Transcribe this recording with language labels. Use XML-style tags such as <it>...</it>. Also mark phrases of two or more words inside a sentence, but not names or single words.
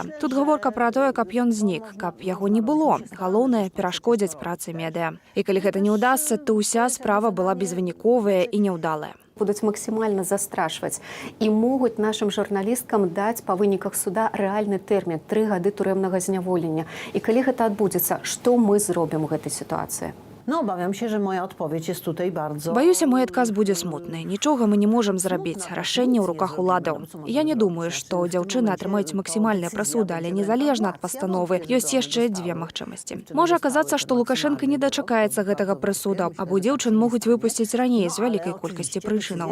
<be>Тут гаворка пра тое, каб ён знік, каб яго не было. Галоўнае перашкодзяць працы медыа. І калі гэта не ўдасца, то ўся справа была безвыніковая і няўдалая. Будуць максімальна застрашваць і могуць нашым журналісткам даць па выніках суда рэальны тэрмін 3 гады турэмнага зняволення. І калі гэта адбудзецца, што мы зробім у гэтай сітуацыі?</be> <pl>No, obawiam się, że moja odpowiedź jest tutaj bardzo...</pl> <be>Баюся, мой адказ будзе смутны. Нічога мы не можам зрабіць. Рашэнне ў руках уладаў. Я не думаю, што дзяўчыны атрымаюць максімальныя прысуды, але незалежна ад пастановы ёсць яшчэ 2 магчымасці. Можа аказацца, што Лукашенко не дачакаецца гэтага прысуда, або дзяўчын могуць выпусціць раней з вялікай колькасці прычынаў.</be>